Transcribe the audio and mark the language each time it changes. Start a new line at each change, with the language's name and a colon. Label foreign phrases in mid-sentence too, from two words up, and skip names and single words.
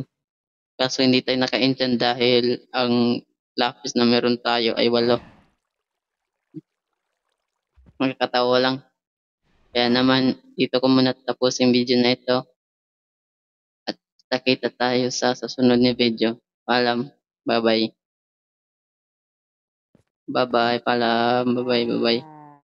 Filipino: Kaso hindi tayo naka-enchant dahil ang lapis na meron tayo ay 8. Magkakatawa lang. Kaya naman, dito ko muna tapos yung video na ito. At nakita tayo sa susunod na video. Paalam.
English: Bye-bye. Bye-bye. Paalam. Bye-bye. Bye-bye.